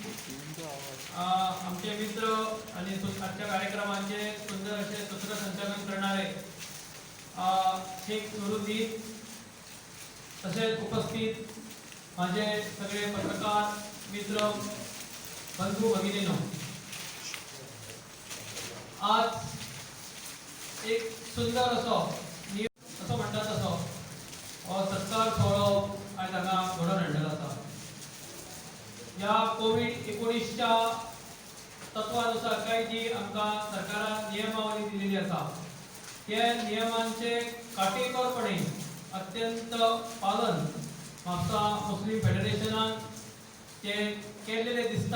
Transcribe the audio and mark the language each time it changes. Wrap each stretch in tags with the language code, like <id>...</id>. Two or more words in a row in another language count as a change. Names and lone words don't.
<mr>आमचे मित्र आणि आजच्या कार्यक्रमाचे सुंदर असे सूत्रसंचालन करणारे शेख नुरुद्दीन, तसेच उपस्थित माझे सगळे पत्रकार मित्र, बंधू भगिनीनो, आज एक सुंदर असं म्हणतात</mr> <kok>तसो सत्कार सोहळो आज हांगा घडोवन हाडलेलो आसा. या कोविड-19च्या तत्वानुसार काही जी आमकां सरकारान नियमावली दिलेली आसा त्या नियमांचे काटेकोरपणे अत्यंत पालन म्हापसा मुस्लिम फेडरेशनान ते केलेले दिसता.</kok>